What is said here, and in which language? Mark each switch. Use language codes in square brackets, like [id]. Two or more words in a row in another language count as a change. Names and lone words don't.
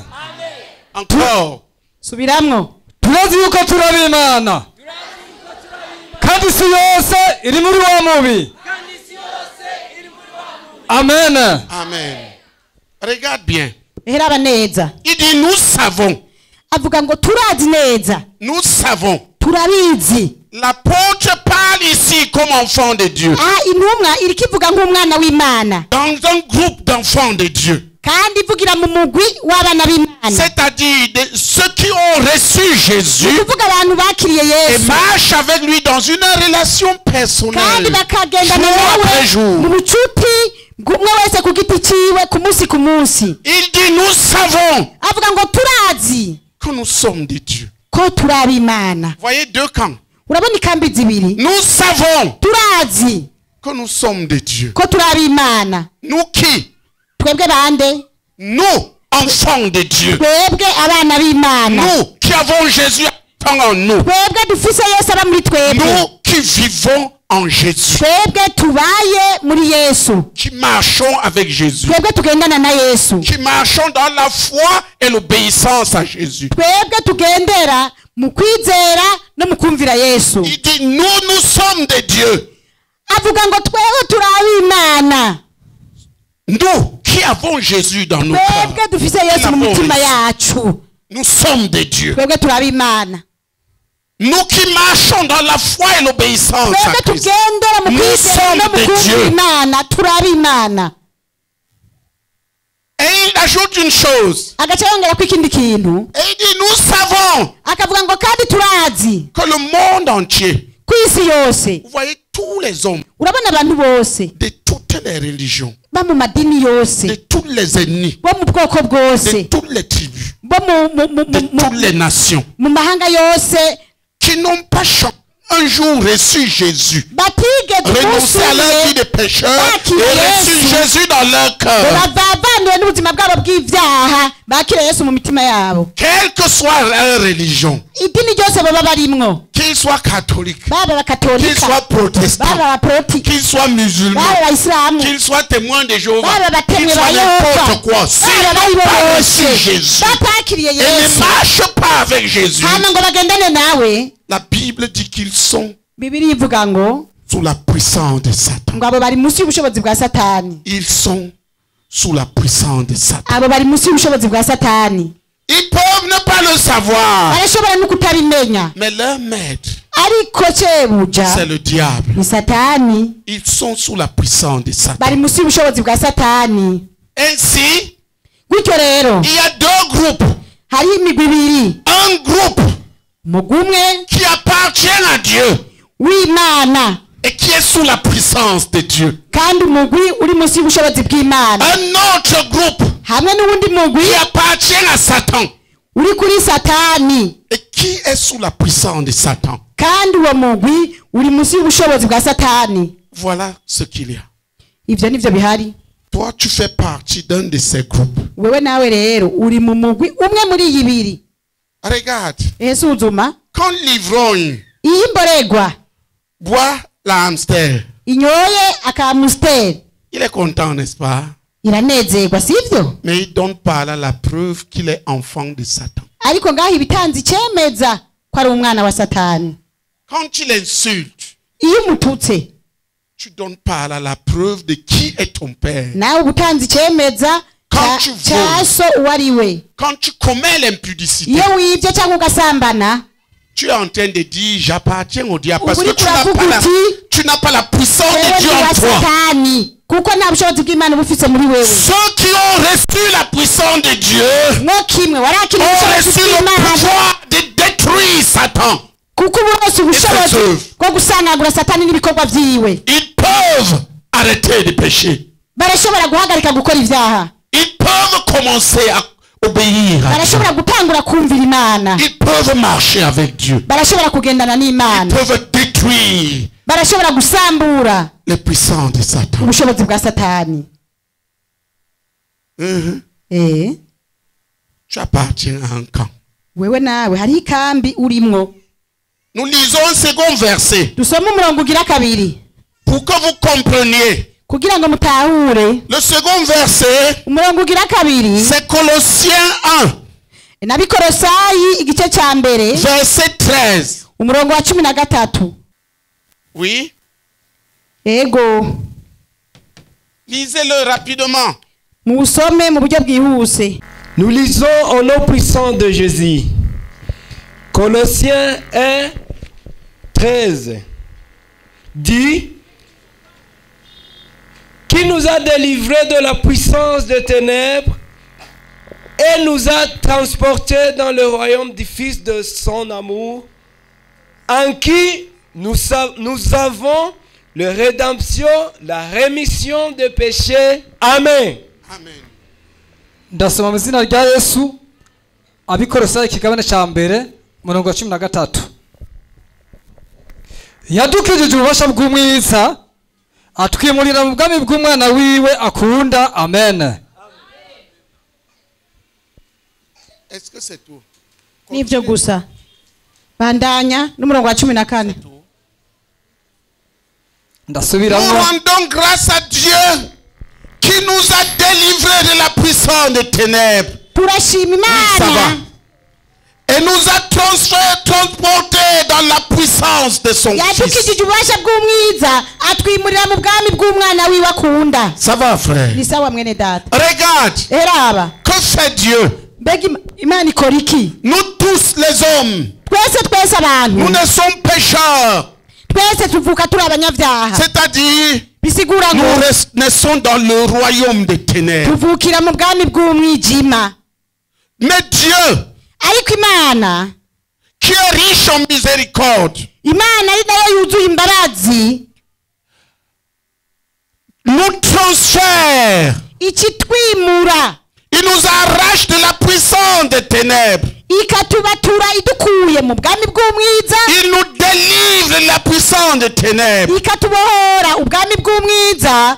[fr] Encore. [rn] subiramo Turazi yuko turaba Imana kandi isi yose iri muri wa mubi. Amen. [fr] Amen. Regarde bien. [rn] reba neza [fr] Il dit nous savons. [rn] avuga ngo turazi neza [fr] Nous savons. [rn] turabizi. [fr] L'apôtre parle ici comme enfant de Dieu. [rn] intumwa iri kivuga nk'umwana w'imana [fr] Dans un groupe d'enfants de Dieu. [rn] kandi ivugira mu mugwi w'abana b'imana, [fr] C'est-à-dire ceux qui ont reçu Jésus [rn] kuvuga abantu bakiriye [fr] et [rn] yesu [fr] marchent avec lui dans une relation [rn] kandi [fr] personnelle. [rn] bakagendana [fr] Jour après [rn] nawe [fr] jour. [rn] mu bucuti umwe wese ku giti ciwe ku munsi ku munsi. [fr] Il dit nous savons [rn] avuga ngo turazi [fr] que nous sommes de Dieu. [rn] ko turi ab'imana. [fr] Voyez deux camps. [rn] urabona ikambi zibiri, [fr] Nous savons [rn] turazi [fr] que nous sommes de Dieu. [rn] ko turi ab'imana. [fr] Nous qui? [rn] twebwe bande? [fr] Nous, enfants de Dieu. [rn] twebwe abana b'imana, [fr] Nous qui avons Jésus en nous. [rn] twebwe dufise yesu aba muri twebwe, [fr] Nous qui vivons en Jésus. [rn] twebwe tubaye muri yesu, [fr] Qui marchons avec Jésus. [rn] twebwe tugendana na yesu, [fr] Qui marchons dans la foi et l'obéissance à Jésus. [rn] twebwe tugendera mu kwizera no mu kumvira yesu. [fr] Il dit nous sommes de Dieu. [rn] avuga ngo twebwe turi ab'imana, [fr] Nous qui avons Jésus dans nos [rn] twebwe [fr] cœurs. [rn] dufise yesu mu mitima yacu, [fr] Nous sommes de Dieu. [rn] twebwe turi ab'imana, [fr] Nous qui marchons dans la foi et l'obéissance à [rn] twebwe [fr] Christ. [rn] tugendera mu [fr] Nous [rn] kwizera no [fr] sommes [rn] mu [fr] de [rn] kumvira [fr] Dieu. [rn] imana, turi ab'imana. [fr] Et il ajoute une chose. [rn] agaca yongera ko ikindi kintu, [fr] Et il dit nous savons [rn] akavuga ngo kandi turazi [fr] que le monde entier, [rn] ku isi yose, [fr] vous voyez tous les hommes [rn] urabona abantu bose [fr] de toutes les religions, [rn] bo mu madini yose, [fr] de tous les ennemis, [rn] bo mu bwoko [fr] de [rn] bwose, [fr] toutes les tribus, [rn] bo [fr] de toutes les nations, [rn] mu mahanga yose, [fr] qui n'ont pas un jour reçu Jésus, [rn] batigeze [fr] renoncé à leur vie de pécheur et reçu Jésus dans leur cœur. [rn] bavavaniwe n'ubuzima bwabo bw'ivyaha, bakira yesu mu mitima yabo. [fr] Quelle que soit leur religion, [rn] idini ryose baba barimwo, [fr] qu'ils soient catholiques, [rn] baba [fr] qu'ils [rn] bakatolika, [fr] soient protestants, [rn] baba baproti, [fr] qu'ils soient musulmans, [rn] baba baisilamu, [fr] qu'ils soient témoins de Jéhovah, [rn] baba batemwe [fr] qu'ils [rn] ba [fr] soient [rn] yehova, [fr] n'importe quoi, s'ils [rn] baba [fr] n'ont [rn] baribo [fr] pas reçu [rn] bose [fr] Jésus [rn] batakiriye [fr] et ne [rn] yesu, [fr] marchent pas avec Jésus, [rn] hama ngo bagendane nawe, [fr] la Bible dit qu'ils sont [rn] bibiri ivuga ngo [fr] sous la puissance de Satan. [rn] ngo abo bari munsi y'ubushobozi bwa satani, [fr] Ils sont sous la puissance de Satan. [rn] abo bari munsi y'ubushobozi bwa satani. [fr] Ils peuvent ne pas le savoir. [rn] barashobora no kutabimenya, [fr] Mais leur maître, [rn] ariko cebuja [fr] c'est le diable. [rn] ni satani. [fr] Ils sont sous la puissance de Satan. [rn] bari munsi y'ubushobozi bwa satani. [fr] Ainsi, [rn] gutyo rero [fr] il y a deux groupes. [rn] hariho imigwi ibiri, [fr] Un groupe [rn] umugwi umwe [fr] qui appartient à Dieu [rn] w'imana [fr] et qui est sous la puissance de Dieu. [rn] kandi umugwi uri munsi y'ubushobozi bw'imana, [fr] Un autre groupe [rn] hamwe n'uwundi mugwi [fr] qui appartient à Satan [rn] uri kuri satani, [fr] et qui est sous la puissance de Satan. [rn] kandi uwo mugwi uri munsi y'ubushobozi bwa satani. [fr] Voilà ce qu'il y a. [rn] ivyo nivyo bihari. [fr] Toi, tu fais partie d'un de ces groupes. [rn] wewe nawe rero uri mu mugwi umwe muri iyi ibiri. [fr] Regarde, [rn] suzuma, [fr] quand l'ivrogne [rn] iyo imborerwa [fr] boit la hamster, [rn] inyoye akamusiteri [fr] il est content, n'est-ce pas? [rn] iranezerwa, sivyo? [fr] Mais il donne par là la preuve qu'il est enfant de Satan. [rn] ariko ngaho ibitanzi cemeza ko ari umwana wa satani. [fr] Quand tu l'insultes, [rn] iyo umututse [fr] tu donnes par là la preuve de qui est ton père. [rn] nawe ubutanzi cemeza [fr] Quand tu [rn] ca so uwo ari we. [fr] Quand tu commets l'impudicité, [rn] iyo wibye cyangwa ugasambana, [fr] tu es en train de dire j'appartiens au diable parce [rn] Uburi [fr] que tu n'as pas la puissance [rn] wewe [fr] de Dieu [rn] ni wa [fr] en toi. [rn] satani kuko nta bushobozi bw'imana bufise muri wewe. [fr] Ceux qui ont reçu la puissance de Dieu [rn] mwo kimwe warakira [fr] ont [rn] ubushobozi [fr] reçu le [rn] bw'imana [fr] pouvoir de détruire Satan. [rn] kuko ubu bose ubushobozi [fr] Effective. [rn] bwo gusanagura satani n'ibikorwa vyiwe. [fr] Ils peuvent arrêter de pécher. [rn] barashobora guhagarika gukora ivyaha, [fr] Ils peuvent commencer à obéir à Dieu. [rn] barashobora gutangura kumvira imana, [fr] Ils peuvent marcher avec Dieu. [rn] barashobora kugendana [fr] Ils [rn] n'imana, [fr] peuvent détruire [rn] barashobora gusambura [fr] les puissances de Satan. [rn] ubushobozi bwa satani. [fr] Tu appartiens à un camp. [rn] wewe nawe hariho ikambi urimwo. [fr] Nous lisons un second verset [rn] dusome umurongo ugira kabiri [fr] pour que vous compreniez. [rn] kugira ngo mutahure. [fr] Le second verset, [rn] umurongo ugira kabiri [fr] c'est Colossiens 1, [rn] n'abikorosayi igice ca mbere [fr] verset 13. [rn] umurongo wa 13. [fr] Oui, [rn] ego [fr] lisez-le rapidement. [rn] muwusome mu buryo bwihuse. [fr] Nous lisons au nom puissant de Jésus. Colossiens 1, 13 dit qui nous a délivrés de la puissance des ténèbres et nous a transportés dans le royaume du Fils de son amour, en qui nous avons la rédemption, la rémission des péchés. Amen. Amen. [rn] ndasoma mu izina rya yesu, abikorosayi ikigabane cya mbere umurongo wa 13. yadukijije ububasha bw'umwiza atwimurira mu bwami bw'umwana wiwe akunda. Amen. [fr] Est-ce que c'est tout? [rn] nivyo gusa. bandanya n'umurongo wa 14. [fr] Nous [rn] ndasubiramo. [fr] rendons grâce à Dieu qui nous a délivrés de la puissance des ténèbres. [rn] turashima [fr] Ça va. [rn] imana [fr] Et nous a transportés dans la puissance de son Fils. [rn] yadukijije ububasha bw'umwiza atwimurira mu bwami bw'umwana wiwe akunda. [fr] Ça va, frère? [rn] ni sawa mwene data. [fr] Regarde, [rn] eraba [fr] que fait Dieu? [rn] mbega imana ikora iki? [fr] Nous tous les hommes, [rn] twese abantu [fr] nous ne sommes pécheurs. [rn] twese tuvuka turi abanyabyaha, [fr] C'est-à-dire, [rn] bisigura [fr] nous [rn] ngo [fr] naissons dans le royaume des ténèbres. [rn] tuvukira mu bwami bw'umwijima. [fr] Mais Dieu, [rn] ariko imana, [fr] qui est riche en miséricorde, [rn] imana ari nayo yuzuye imbabazi, [fr] nous transfère. [rn] ikitwimura [fr] Il nous arrache de la puissance des ténèbres. [rn] ikatubatura idukuye mu bwami bw'umwiza, [fr] Il nous délivre de la puissance des ténèbres. [rn] ikatubohora ubwami bw'umwiza,